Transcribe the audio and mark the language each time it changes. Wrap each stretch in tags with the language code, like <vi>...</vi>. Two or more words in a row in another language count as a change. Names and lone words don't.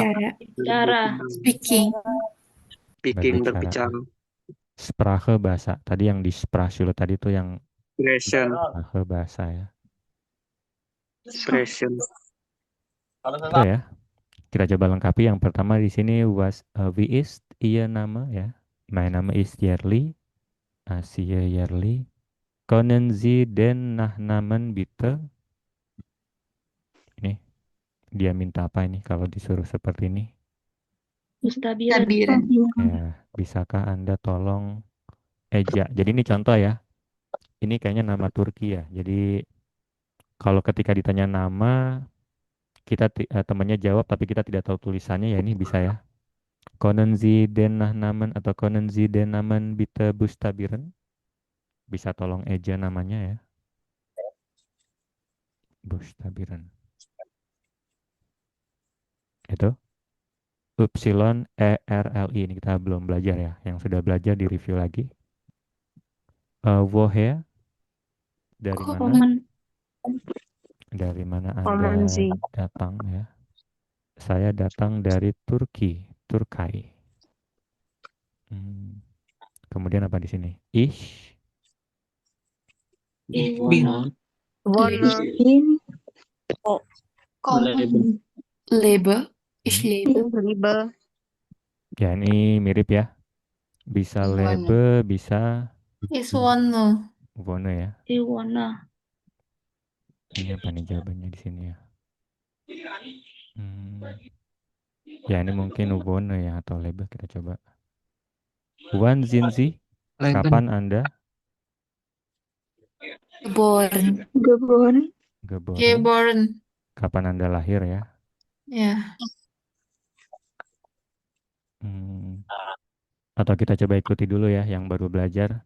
<id>Berbicara. Speaking.</id> <en>Speaking,</en> <id>berbicara. berbicara. Sprache, bahasa. Tadi yang di Sprachschule tadi tuh yang</id> <en>Expression.</en> <id>Sprache, bahasa ya.</id> <en>Expression.</en> <id>Itu ya. Kita coba lengkapi. Yang pertama di sini</id> <de>wie ist Ihr Name</de> <id>ya.</id> <de>Mein Name ist Yerli. Asia Yerli. Können Sie den Nachnamen bitte?</de> <id>Ini dia minta apa ini kalau disuruh seperti ini? Stabilen. Ya, bisakah Anda tolong eja? Jadi ini contoh ya. Ini kayaknya nama Turki ya. Jadi kalau ketika ditanya nama, kita temannya jawab tapi kita tidak tahu tulisannya ya ini bisa ya.</id> <de>Können Sie den Nachnamen atau können Sie den Namen bitte buchstabieren?</de> <id>Bisa tolong eja namanya ya.</id> <de>Buchstabieren.</de> <id>Itu YERLI ini kita belum belajar ya. Yang sudah belajar di review lagi. Woher? Dari mana? Dari mana Anda datang ya? Saya datang dari Turki, Turkai. Kemudian apa di sini?</id> <de>Ich Bin. Lebe. Ich lebe. Liebe.</de> <id>ya ini mirip ya. Bisa lebe, bisa</id> <de>Ich wohne.</de> <id>wohne ya. Iwana. Ini apa nih jawabannya di sini ya? Ya ini mungkin wohne ya atau lebe kita coba.</id> <de>Wann sind Sie?</de> <id>Kapan Anda?</id> <de>Geboren. Geboren. Geboren. Geboren.</de> <id>Kapan Anda lahir ya? Ya. Atau kita coba ikuti dulu ya yang baru belajar.</id>